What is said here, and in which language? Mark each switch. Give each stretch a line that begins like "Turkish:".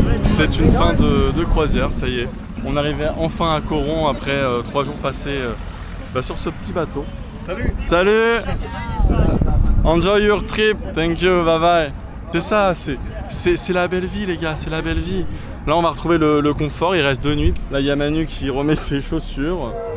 French: C'est une fin de croisière, ça y est. On arrivait enfin à Coron après 3 jours passés sur ce petit bateau. Salut!
English: Enjoy your trip, thank you, bye bye.
French: C'est ça, c'est la belle vie les gars, c'est la belle vie. Là on va retrouver le confort, il reste 2 nuits. Là il y a Manu qui remet ses chaussures.